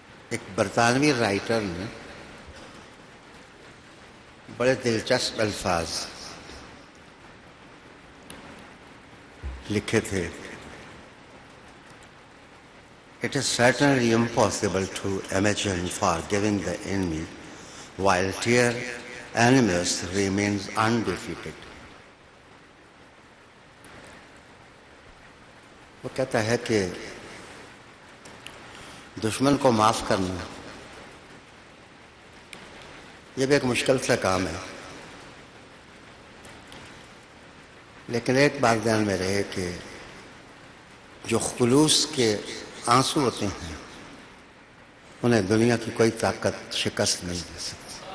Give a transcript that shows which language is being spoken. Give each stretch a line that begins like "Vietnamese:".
Urdu: ایک برطانوی رائٹر نے بڑے دلچسپ الفاظ لکھے تھے.
English: It is certainly impossible to imagine forgiving the enemy while dear enemies remains undefeated.
Urdu: وہ کہتا ہے کہ دشمن کو معاف کرنا یہ بھی ایک مشکل سا کام ہے، لیکن ایک بات ذہن میں رہے کہ جو خلوص کے آنسو ہوتے ہیں انہیں دنیا کی کوئی طاقت شکست نہیں دے سکتی.